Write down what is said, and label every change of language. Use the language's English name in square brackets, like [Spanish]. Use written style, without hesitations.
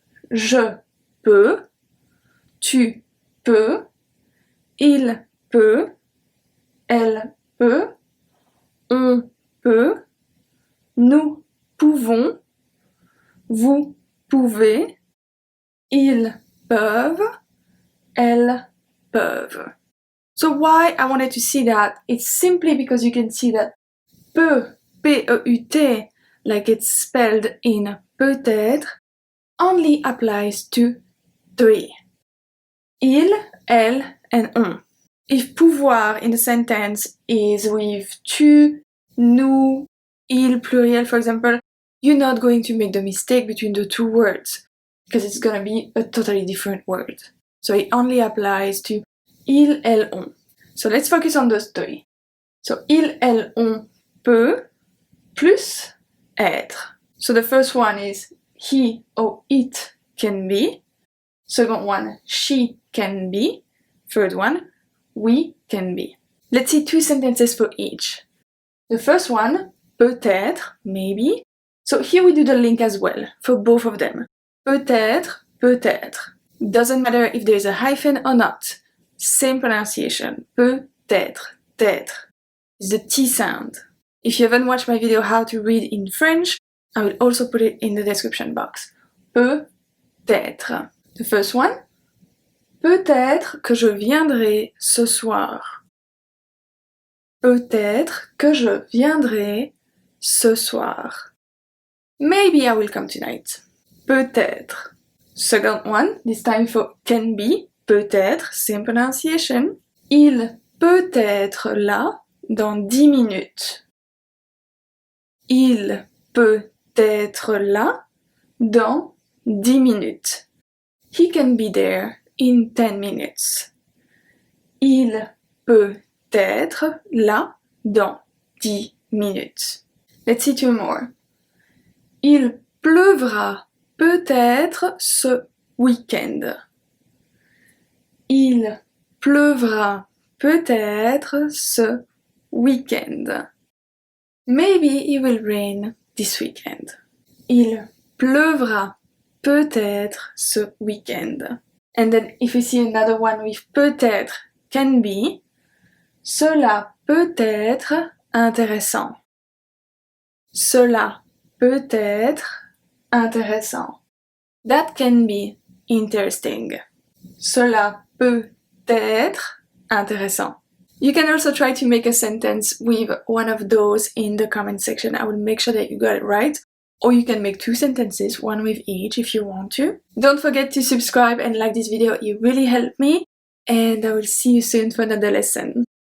[French] Je peux, tu peux, il peut, elle peut, on peut, nous pouvons, vous pouvez, ils peuvent, elles peuvent. [English] So why I wanted to see that? It's simply because you can see that peut, P-E-U-T, like it's spelled in peut-être, only applies to three. Il, elle, and on. If pouvoir in the sentence is with tu, nous, il, pluriel, for example, you're not going to make the mistake between the two words because it's gonna be a totally different word. So it only applies to il, elle, on. So let's focus on those three. So il, elle, on peut plus être. So the first one is he or it can be. Second one, she can be. Third one, we can be. Let's see two sentences for each. The first one, peut-être, maybe. So here we do the link as well for both of them. Peut-être, peut-être. Doesn't matter if there's a hyphen or not. Same pronunciation. Peut-être, t'être. It's the T sound. If you haven't watched my video how to read in French, I will also put it in the description box. Peut-être. The first one, [French] peut-être que je viendrai ce soir. Peut-être que je viendrai ce soir. [English] Maybe I will come tonight. Peut-être. Second one, this time for can be. Peut-être, same pronunciation. [French] Il peut être là dans 10 minutes. Il peut être là dans 10 minutes. [English] He can be there in 10 minutes. [French] Il peut être là dans 10 minutes. [English] Let's see two more. [French] Il pleuvra peut-être ce week-end. Il pleuvra peut-être ce week-end. [English] Maybe it will rain this weekend. [French] Il pleuvra peut-être ce week-end. [English] And then if you see another one with peut-être, can be, [French] cela peut être intéressant. Cela peut être intéressant. [English] That can be interesting. [French] Cela peut être intéressant. [English] You can also try to make a sentence with one of those in the comment section. I will make sure that you got it right. Or you can make two sentences, one with each if you want to. Don't forget to subscribe and like this video, it really helped me. And I will see you soon for another lesson.